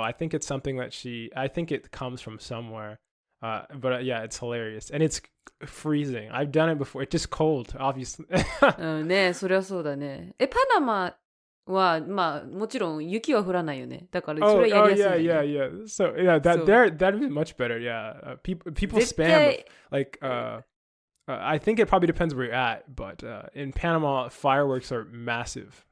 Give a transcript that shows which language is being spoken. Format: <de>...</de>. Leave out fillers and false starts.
<en>I think it's something that I think it comes from somewhere. But yeah, it's hilarious. And it's freezing. I've done it before. It's just cold, obviously.</en> <ja>ね、そりゃそうだね。パナマは、まあ、もちろん雪は降らないよね。だから、それやりやすい、ね。</ja> <en>yeah. So, yeah, that'd be much better. Yeah. People spam, like, I think it probably depends where you're at, but in Panama, fireworks are massive.</en>